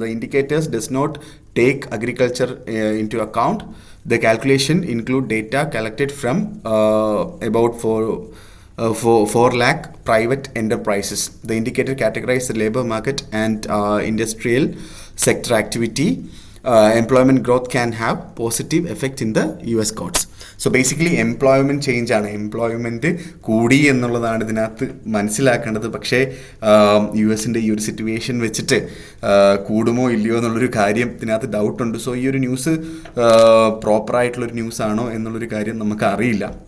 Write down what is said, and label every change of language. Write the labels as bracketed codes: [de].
[en] The indicators does not take agriculture into account. The calculation include data collected from about 4 lakh private enterprises. The indicator categorize the labor market and industrial sector activity. Employment growth can have positive effect in the US courts. [ml] So basically employment change ആണ്. Employment കൂടി എന്നുള്ളതാണ് ഇതിനകത്ത് മനസ്സിലാക്കേണ്ടത്. പക്ഷേ US-ൻ്റെ ഈ ഒരു situation വെച്ചിട്ട് കൂടുമോ ഇല്ലയോ എന്നുള്ളൊരു കാര്യം ഇതിനകത്ത് ഡൗട്ടുണ്ട്. സോ ഈ ഒരു ന്യൂസ് പ്രോപ്പറായിട്ടുള്ളൊരു ന്യൂസ് ആണോ എന്നുള്ളൊരു കാര്യം നമുക്ക് അറിയില്ല.